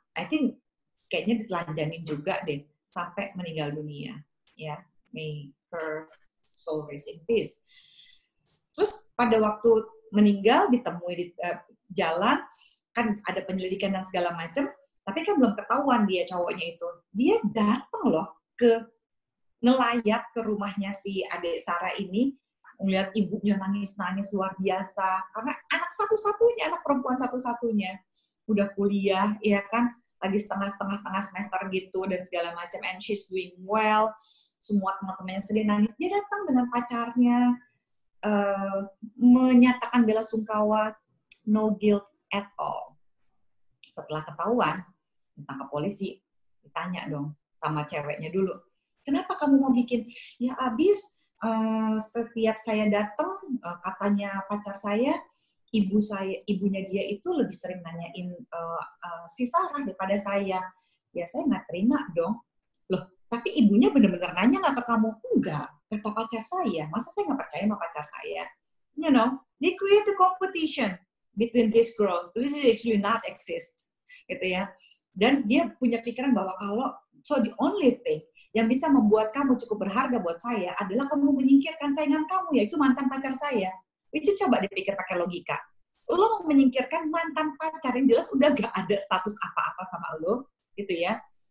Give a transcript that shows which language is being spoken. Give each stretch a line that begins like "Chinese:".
English: I think
Indonesian: kayaknya ditelanjangin juga deh sampai meninggal dunia, ya.
English: May her soul rest in peace.
Indonesian: Terus pada waktu meninggal ditemui di jalan, kan ada penyelidikan dan segala macam, tapi kan belum ketahuan dia cowoknya itu. Dia datang loh ngelayat ke rumahnya si adik Sarah ini, Ngeliat ibunya nangis-nangis luar biasa. Karena anak satu-satunya, anak perempuan satu-satunya. Udah kuliah, ya kan, lagi tengah semester gitu, dan segala macam.
English: And she's doing well.
Indonesian: Semua teman-temannya sedih nangis. Dia datang dengan pacarnya, menyatakan bela sungkawa,
English: no guilt at all.
Indonesian: Setelah ketahuan, ditangkap polisi, ditanya dong sama ceweknya dulu, kenapa kamu mau bikin? Ya abis setiap saya datang, katanya pacar saya, ibunya dia itu lebih sering nanyain si Sarah daripada saya. Ya saya nggak terima dong. Loh, tapi ibunya benar-benar nanya nggak ke kamu? Enggak, kata pacar saya. Masa saya nggak percaya sama pacar saya?
English: You know, they create a competition between these girls. This is actually not exist, gitu ya.
Indonesian: Dan dia punya pikiran bahwa
English: so the only thing
Indonesian: yang bisa membuat kamu cukup berharga buat saya adalah kamu menyingkirkan saingan kamu, yaitu mantan pacar saya. Itu coba dipikir pakai logika. Lo mau menyingkirkan mantan pacar yang jelas udah gak ada status apa-apa sama lo, gitu ya.